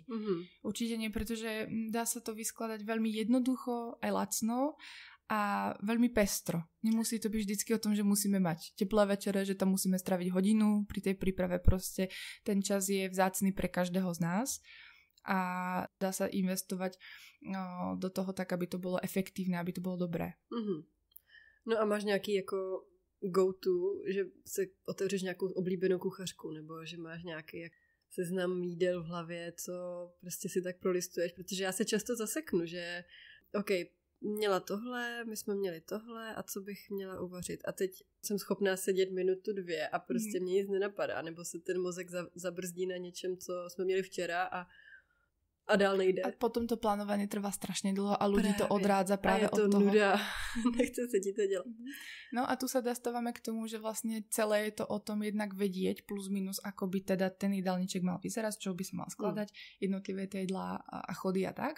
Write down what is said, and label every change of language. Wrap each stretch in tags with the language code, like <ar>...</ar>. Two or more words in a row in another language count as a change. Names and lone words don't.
<sk>Určite nie, pretože dá sa to vyskladať veľmi jednoducho aj lacno a veľmi pestro. Nemusí to byť vždycky o tom, že musíme mať teplé večere, že tam musíme straviť hodinu pri tej príprave. Proste ten čas je vzácny pre každého z nás a dá sa investovať do toho tak, aby to bolo efektívne, aby to bolo dobré. Mm-hmm.</sk> <cs>No a máš nějaký jako go-to, že si otevřeš nějakou oblíbenou kuchařku, nebo že máš nějaký seznam jídel v hlavě, co prostě si tak prolistuješ, protože já se často zaseknu, že OK, měla tohle, my jsme měli tohle a co bych měla uvařit. A teď jsem schopná sedět minutu, 2 a prostě mě nic nenapadá, nebo se ten mozek zabrzdí na něčem, co jsme měli včera a dál nejde.</cs> <sk>A potom to plánovanie trvá strašne dlho a ľudí to odrádza práve od toho. A je to nuda. Nechce sa ti to dělat. No a tu sa dostávame k tomu, že vlastne celé je to o tom jednak vedieť plus minus, ako by teda ten jedálniček mal vyzerať, z čoho by sa mal skladať, jednotlivé tie jedlá a chody a tak.</sk>